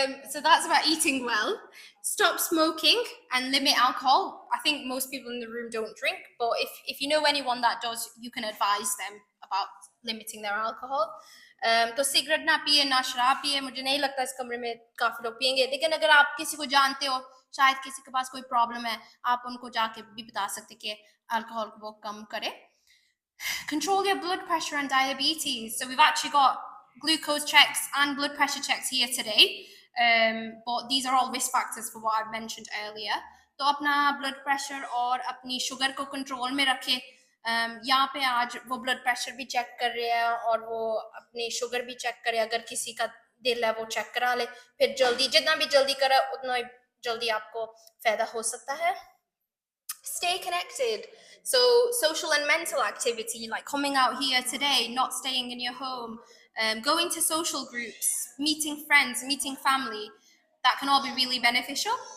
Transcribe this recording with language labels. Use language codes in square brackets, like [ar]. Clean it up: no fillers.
[en] So that's about eating well. Stop smoking and limit alcohol. I think most people in the room don't drink, but if you know anyone that does, you can advise them about limiting their alcohol. [hi] तो cigarette ना पिए, ना शराब पिए. मुझे नहीं लगता इस कमरे में काफी लोग पिएंगे, लेकिन अगर आप किसी को जानते हो, शायद किसी के पास कोई प्रॉब्लम है, आप उनको जाके भी बता सकते कि अल्कोहल को वो कम करे. [en] Control your blood pressure and diabetes. So we've actually got glucose checks and blood pressure checks here today, but these are all risk factors for what I've mentioned earlier. [hi] तो अपना blood pressure और अपनी sugar को control में रखें. यहाँ पे आज वो blood pressure भी check कर रहे हैं और वो अपनी sugar भी check करे. अगर किसी का दिल है वो check करा ले. फिर जल्दी, जितना भी जल्दी करे उतना जल्दी आपको फायदा हो सकता है. [en] Stay connected. So social and mental activity, like coming out here today, not staying in your home, going to social groups, meeting friends, meeting family, that can all be really beneficial.